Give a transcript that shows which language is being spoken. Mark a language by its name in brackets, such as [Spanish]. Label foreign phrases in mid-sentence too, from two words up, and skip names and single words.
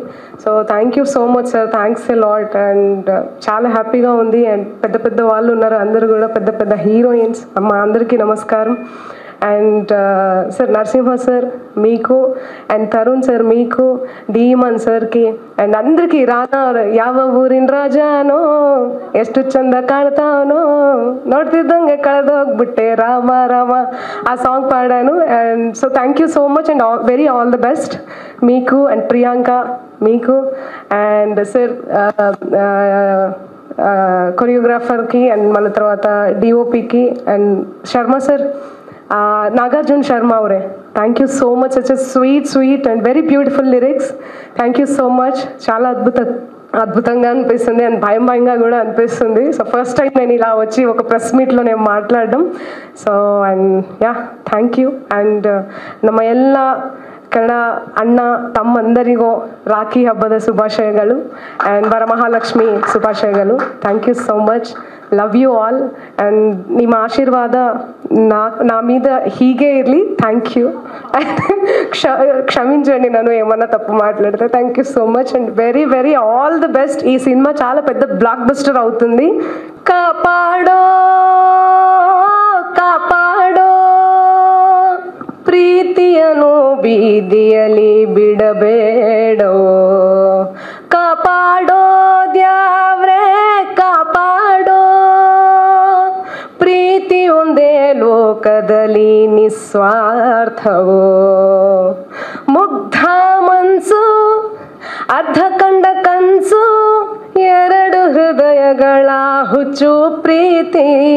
[English] So thank you so much sir, thanks a lot. [Telugu] అండ్ చాలా హ్యాపీగా ఉంది. అండ్ పెద్ద వాళ్ళు ఉన్నారు, అందరూ కూడా పెద్ద హీరోయిన్స్. మా అందరికీ నమస్కారం. అండ్ సార్ నరసింహ సార్ మీకు, అండ్ తరుణ్ సార్ మీకు, డీమన్ సార్కి, అండ్ అందరికీ [Kannada] ರಾನಾ ಯಾವ ಊರಿನ ರಾಜಾನೋ ಎಷ್ಟು ಚಂದ ಕಾಣ್ತಾವನೋ ನೋಡ್ತಿದ್ದಂಗೆ ಕಳೆದೋಗ್ಬಿಟ್ಟೆ ರಾಮ ರಾಮ [Telugu] ఆ సాంగ్ పాడాను. [English] And so thank you so much and very all the best మీకు అండ్ ప్రియాంక మీకు. [Telugu] అండ్ సార్ కొరియోగ్రాఫర్కి, అండ్ మళ్ళీ తర్వాత డిఓపికి, అండ్ శర్మ సార్, నాగార్జున శర్మ ಅವರೇ, [English] thank you so much. Such a sweet and very beautiful lyrics. Thank you so much. [Telugu] చాలా అద్భుతంగా అనిపిస్తుంది అండ్ భయంగా కూడా అనిపిస్తుంది. సో [English] first time [Telugu] నేను ఇలా వచ్చి ఒక ప్రెస్ మీట్లో నేను మాట్లాడడం. [English] So and ya, Thank you. [Kannada] ಆ್ಯಂಡ್ ನಮ್ಮ ಎಲ್ಲ ಕನ್ನಡ ಅಣ್ಣ ತಮ್ಮಂದರಿಗೂ ರಾಖಿ ಹಬ್ಬದ ಶುಭಾಶಯಗಳು ಆ್ಯಂಡ್ ವರಮಹಾಲಕ್ಷ್ಮಿ ಶುಭಾಶಯಗಳು. [English] Thank you so much. Love you all. ಆ್ಯಂಡ್ [Kannada] ನಿಮ್ಮ ಆಶೀರ್ವಾದ [Telugu] నా మీద [Kannada] ಹೀಗೆ ಇರ್ಲಿ. [English] Thank you. [Telugu] క్షమించండి నన్ను ఏమన్నా తప్పు మాట్లాడితే. [English] Thank you so much and very very all the best. [Telugu] ఈ సినిమా చాలా పెద్ద [English] block buster [Telugu] అవుతుంది. [Kannada] కాపాడో ಕಾಪಾಡೋ ಪ್ರೀತಿಯನ್ನು ಬೀದಿಯಲ್ಲಿ ಬಿಡಬೇಡೋ, ಕಾಪಾಡೋ ದ್ಯಾವ್ರೆ ಕಾಪಾಡೋ, ಪ್ರೀತಿ ಒಂದೇ ಲೋಕದಲ್ಲಿ ನಿಸ್ವಾರ್ಥವೋ, ಮುಗ್ಧ ಮನ್ಸು ಅರ್ಧ ಕಂಡ ಕನ್ಸು, ಎರಡು ಹೃದಯಗಳ ಹುಚ್ಚು ಪ್ರೀತಿ,